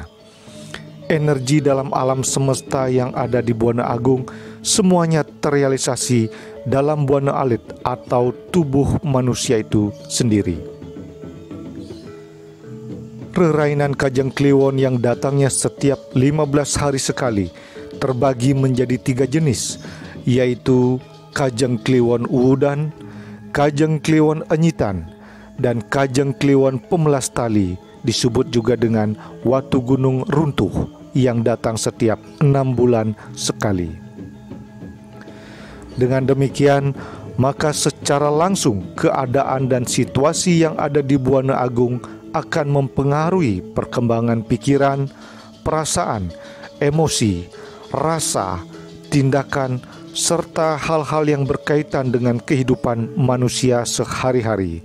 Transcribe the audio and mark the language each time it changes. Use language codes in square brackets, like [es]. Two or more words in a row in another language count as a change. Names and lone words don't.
[id] Energi dalam alam semesta yang ada di Buana Agung semuanya terrealisasi dalam Buana Alit atau tubuh manusia itu sendiri. Rerainan Kajeng Kliwon yang datangnya setiap 15 hari sekali terbagi menjadi 3 jenis, yaitu Kajeng Kliwon Uwudan, Kajeng Kliwon Enyitan, dan Kajeng Kliwon Pemelas Tali, disebut juga dengan Watu Gunung Runtuh, yang datang setiap 6 bulan sekali. Dengan demikian, maka secara langsung keadaan dan situasi yang ada di Buana Agung akan mempengaruhi perkembangan pikiran, perasaan, emosi, rasa, tindakan, serta hal-hal yang berkaitan dengan kehidupan manusia sehari-hari.